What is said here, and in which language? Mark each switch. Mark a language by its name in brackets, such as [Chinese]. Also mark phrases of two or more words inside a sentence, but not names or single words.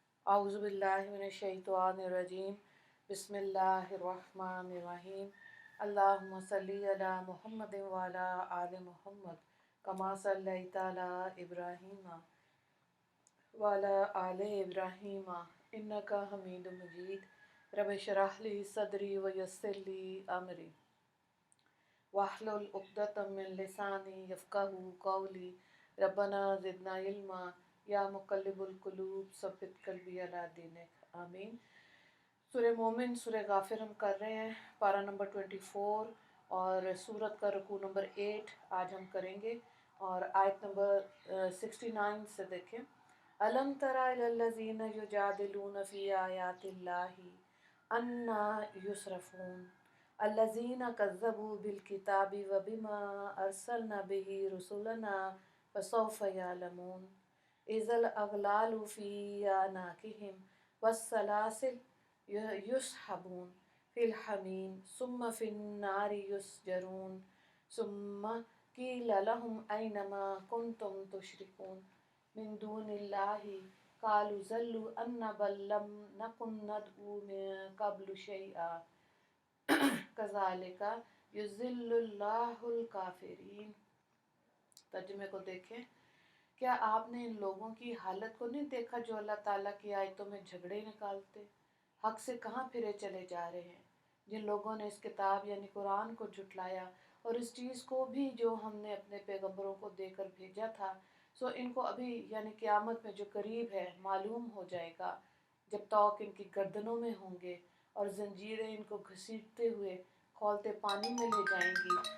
[Arabic] أعوذ بالله من الشيطان الرجيم. بسم الله الرحمن الرحيم. اللهم صل على محمد وعلى آل محمد كما صليت على إبراهيم وعلى آل إبراهيم إنك حميد مجيد. رب اشرح لي صدري ويسر لي أمري واحلل عقدة من لساني يفقهوا قولي. ربنا زدنا علما يا مقلب القلوب ثبت قلبي على دينك. आमीन। [Urdu] سورہ مومن سورہ غافر ہم کر رہے ہیں، پارہ نمبر 24 اور سورت کا رکوع نمبر 8 آج ہم کریں گے اور آیت نمبر 69 سے دیکھیں. [Arabic] ألم تر إلى الذين يجادلون في آيات الله أنى يصرفون الذين كذبوا بالكتاب وبما أرسلنا به رسلنا فسوف يعلمون. إذ الأغلال في أعناقهم والسلاسل يسحبون في الحميم ثم في النار يسجرون ثم قيل لهم أين ما كنتم تشركون من دون الله قالوا ضلوا عنا بل لم نكن ندعو من قبل شيئا كذلك يضل الله الكافرين. [Urdu] ترجمے کو دیکھیں. کیا آپ نے ان لوگوں کی حالت کو نہیں دیکھا جو اللہ تعالیٰ کی آیتوں میں جھگڑے نکالتے، حق سے کہاں پھرے چلے جا رہے ہیں. جن لوگوں نے اس کتاب یعنی قرآن کو جھٹلایا اور اس چیز کو بھی جو ہم نے اپنے پیغمبروں کو دے کر بھیجا تھا، سو ان کو ابھی یعنی قیامت میں جو قریب ہے معلوم ہو جائے گا، جب طوق ان کی گردنوں میں ہوں گے اور زنجیریں ان کو گھسیٹتے ہوئے کھولتے پانی میں لے جائیں گی.